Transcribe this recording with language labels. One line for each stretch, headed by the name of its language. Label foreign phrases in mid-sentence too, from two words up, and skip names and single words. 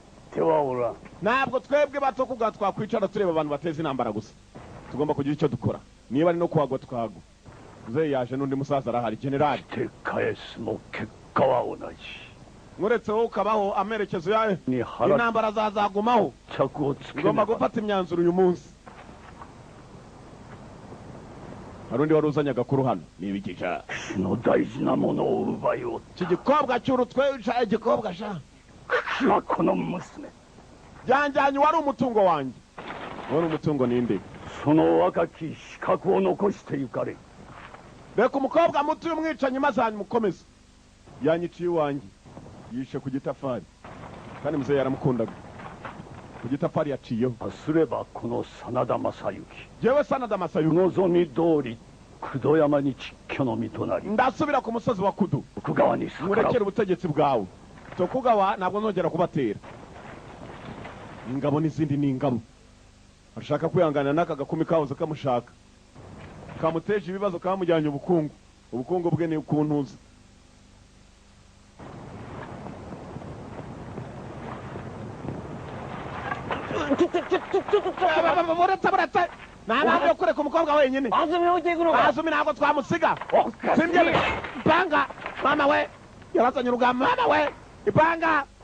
Kinyarwanda: ntabwo twebwe bato kuga twakwicara tureba abantu bateza intambara gusa tugomba kugira icyo dukora niba ari no kuhagwa tukahagwa uze yaje n'undi musaza arahari general muretse wowe ukabaho amerekezo yawe intambara zazagumaho tugomba gufata imyanzuro uyu munsi hari undi wari uzanye agakuru hano nibigisha
Japanese: 口の大事なものを奪いおっ
Kinyarwanda: iki gikobwa cy'urutwe wicaye igikobwa sha
Japanese: た口はこの娘
Kinyarwanda: byanjyanye wari umutungo wanjye wari umutungo ninde
Japanese: その若き資格を残してゆかれ
Kinyarwanda: reka umukobwa muto y'umwicanyi maze mukomeze yanyiciye iwanjye yishe ku gitafari kandi muzehe yaramukundaga ku gitafari yaciyeho
Japanese: すればこの真田正幸
Kinyarwanda: jewe sanada masayuki
Japanese: 望み通り工藤山に蟄居の身となり
Kinyarwanda: ndasubira ku musozi wa kudu
Japanese: 徳川に逆ら
Kinyarwanda: murekere
Japanese: う
Kinyarwanda: ubutegetsi bwawe tokugawa ntabwo nzongera kubatera ingabo n'izindi ni ingabo arashaka kwihanganira n'aka gakumi kahoze kamushaka kamuteje ibibazo kamujyanye ubukungu ubukungu bwe ni ukuntuza buretse nta mpamvu yo kureka umukobwa wenyine azumi ntabwo twamusiga simbyeme ipanga mama we yarazanye urugamba mama we ipanga